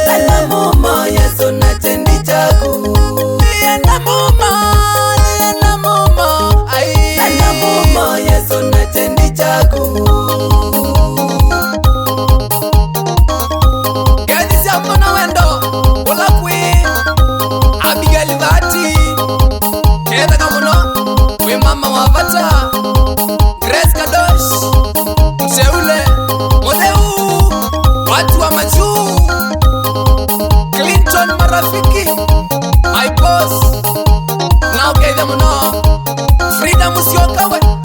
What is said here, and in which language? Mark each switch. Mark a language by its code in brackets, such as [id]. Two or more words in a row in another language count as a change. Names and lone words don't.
[kam] Nenda mumo Yesu na chendi chaku. Nienda mumo, nienda mumo, ai. Nenda mumo Yesu na chendi chaku. Gadisia mwana wendo, ula kwi Abigail Vati. Keda kamuno, we mama wavata Grace Kadosh, Mseule, Moseu, [sw] watu wa majuu, [kam] Clinton marafiki, [en] my boss. [kam] Now keda muno, Frida Musyoka we